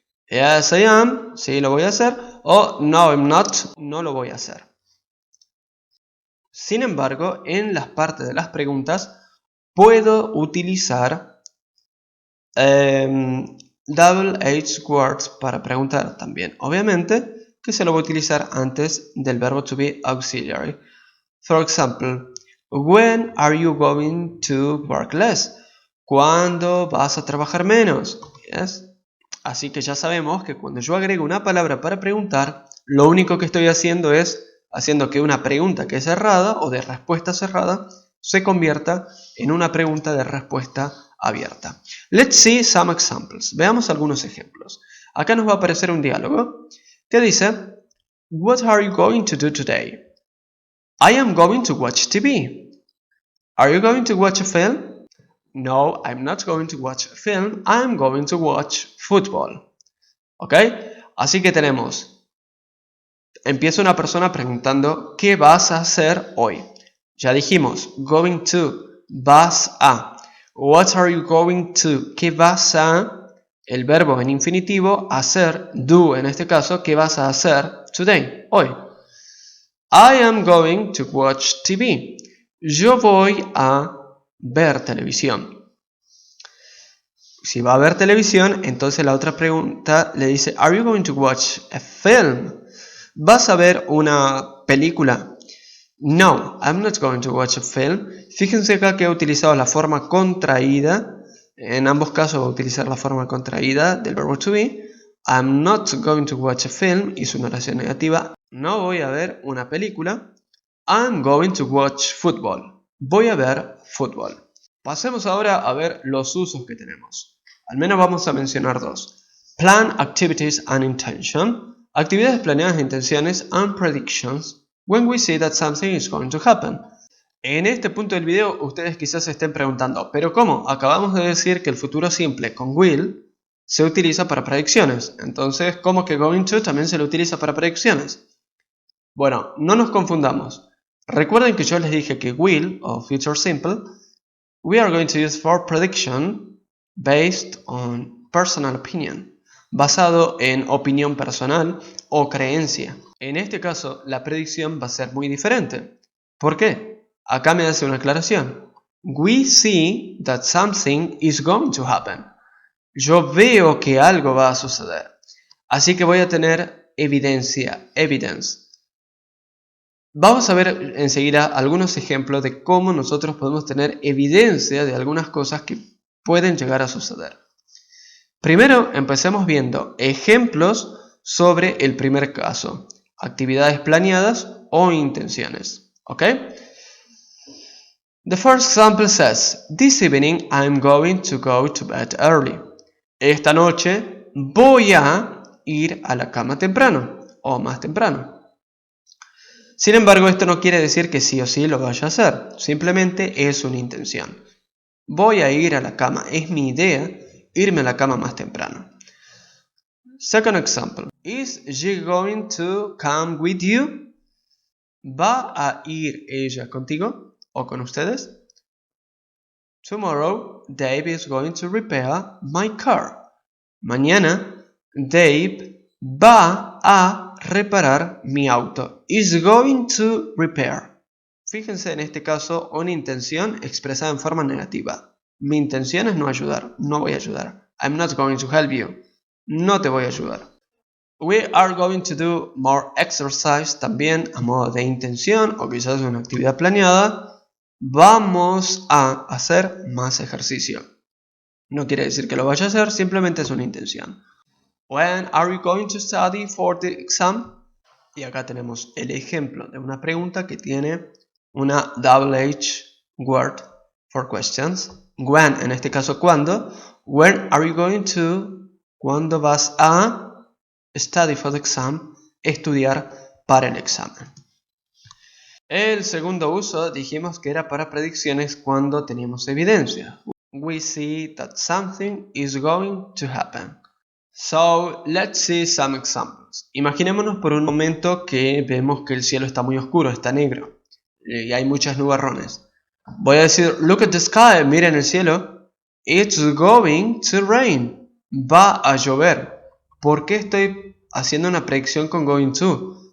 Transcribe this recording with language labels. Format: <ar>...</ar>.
<en>Yes, I am,</en> <es>sí lo voy a hacer, o no,</es> <en>I'm not,</en> <es>no lo voy a hacer. Sin embargo, en las partes de las preguntas puedo utilizar</es> <en>double H words</en> <es>para preguntar también. Obviamente que se lo voy a utilizar antes del verbo to be auxiliary.</es> <en>For example, when are you going to work less?</en> <es>¿Cuándo vas a trabajar menos?</es> <en>Yes.</en> <es>Así que ya sabemos que cuando yo agrego una palabra para preguntar, lo único que estoy haciendo es haciendo que una pregunta que es cerrada o de respuesta cerrada se convierta en una pregunta de respuesta abierta.</es> <en>Let's see some examples.</en> <es>Veamos algunos ejemplos. Acá nos va a aparecer un diálogo que dice,</es> <en>What are you going to do today? I am going to watch TV. Are you going to watch a film? No, I'm not going to watch a film. I'm going to watch football.</en> <es>¿Ok? Así que tenemos, empieza una persona preguntando, ¿qué vas a hacer hoy? Ya dijimos, going to, vas a.</es> <en>What are you going to?</en> <es>¿Qué vas a? El verbo en infinitivo, hacer, do en este caso, ¿qué vas a hacer</es> <en>today?</en> <es>Hoy.</es> <en>I am going to watch TV.</en> <es>Yo voy a ver televisión. Si va a ver televisión, entonces la otra pregunta le dice,</es> <en>Are you going to watch a film?</en> <es>¿Vas a ver una película?</es> <en>No, I'm not going to watch a film.</en> <es>Fíjense acá que he utilizado la forma contraída. En ambos casos voy a utilizar la forma contraída del verbo to be.</es> <en>I'm not going to watch a film</en> <es>es una oración negativa. No voy a ver una película.</es> <en>I'm going to watch football.</en> <es>Voy a ver fútbol. Pasemos ahora a ver los usos que tenemos. Al menos vamos a mencionar dos.</es> <en>Plan activities and intention.</en> <es>Actividades planeadas, intenciones</es> <en>and predictions. When we see that something is going to happen.</en> <es>En este punto del video ustedes quizás se estén preguntando, ¿pero cómo? Acabamos de decir que el futuro simple con will se utiliza para predicciones. Entonces, ¿cómo que going to también se lo utiliza para predicciones? Bueno, no nos confundamos. Recuerden que yo les dije que will o future simple</es> <en>we are going to use for prediction based on personal opinion,</en> <es>basado en opinión personal o creencia. En este caso, la predicción va a ser muy diferente. ¿Por qué? Acá me hace una aclaración.</es> <en>We see that something is going to happen.</en> <es>Yo veo que algo va a suceder. Así que voy a tener evidencia, evidence. Vamos a ver enseguida algunos ejemplos de cómo nosotros podemos tener evidencia de algunas cosas que pueden llegar a suceder. Primero, empecemos viendo ejemplos sobre el primer caso, actividades planeadas o intenciones. ¿Ok?</es> <en>The first example says, this evening I'm going to go to bed early.</en> <es>Esta noche voy a ir a la cama temprano o más temprano. Sin embargo, esto no quiere decir que sí o sí lo vaya a hacer, simplemente es una intención. Voy a ir a la cama, es mi idea irme a la cama más temprano.</es> <en>Second example, is she going to come with you?</en> <es>¿Va a ir ella contigo o con ustedes?</es> <en>Tomorrow, Dave is going to repair my car.</en> <es>Mañana, Dave va a reparar mi auto.</es> <en>Is going to repair.</en> <es>Fíjense en este caso una intención expresada en forma negativa. Mi intención es no ayudar, no voy a ayudar.</es> <en>I'm not going to help you.</en> <es>No te voy a ayudar.</es> <en>We are going to do more exercise</en> <es>también a modo de intención o quizás una actividad planeada. Vamos a hacer más ejercicio. No quiere decir que lo vaya a hacer, simplemente es una intención.</es> <en>When are you going to study for the exam?</en> <es>Y acá tenemos el ejemplo de una pregunta que tiene una</es> <en>double H word for questions.</en> <es>When, en este caso, ¿cuándo?</es> <en>When are you going to?</en> <es>¿Cuándo vas a</es> <en>study for the exam?</en> <es>Estudiar para el examen. El segundo uso dijimos que era para predicciones cuando teníamos evidencia.</es> <en>We see that something is going to happen. So, let's see some examples.</en> <es>Imaginémonos por un momento que vemos que el cielo está muy oscuro, está negro y hay muchas nubarrones. Voy a decir,</es> <en>look at the sky,</en> <es>miren el cielo.</es> <en>It's going to rain.</en> <es>Va a llover. ¿Por qué estoy haciendo una predicción con going to?</es>